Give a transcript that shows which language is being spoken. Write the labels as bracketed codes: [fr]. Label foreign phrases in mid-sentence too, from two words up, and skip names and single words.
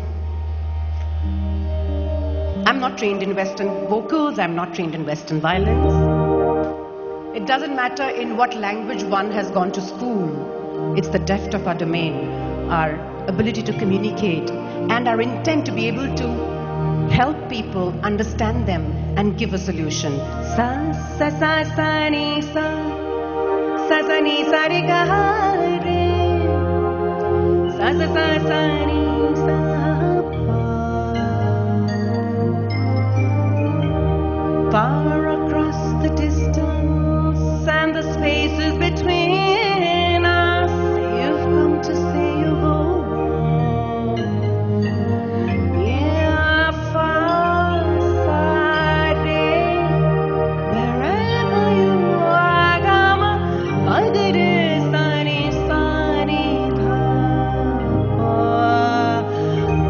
[en] I'm not trained in Western vocals, I'm not trained in Western violins. It doesn't matter in what language one has gone to school. It's the depth of our domain, our ability to communicate, and our intent to be able to help people understand them and give a solution. Sa, sa, sa, sa, ni, sa, sa, ni, sa, re, ga, re, sa, sa, sa, sa, ni, sa. Far across the distance and the spaces between us, you've come to say you're home. Yeah, far aside, wherever you are, Gama, Agare Sani Sani Dha,